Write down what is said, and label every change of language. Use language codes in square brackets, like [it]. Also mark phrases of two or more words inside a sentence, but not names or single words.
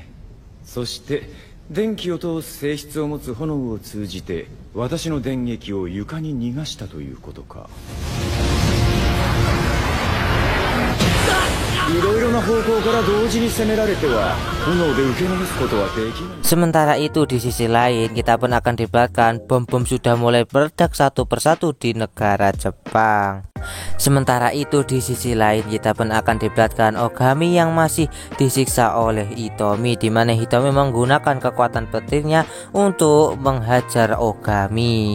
[ja] そして電気を通す性質を持つ炎を通じて私の電撃を床に逃がしたということか。いろいろな方向から同時に攻められては炎で受け流すことはできない。 [id] Sementara itu di sisi lain kita pun akan diperlihatkan bom-bom sudah mulai meledak satu persatu di negara Jepang. Sementara itu di sisi lain kita pun akan diperlihatkan Ogami yang masih disiksa oleh Hitomi, di mana Hitomi menggunakan kekuatan petirnya untuk menghajar Ogami.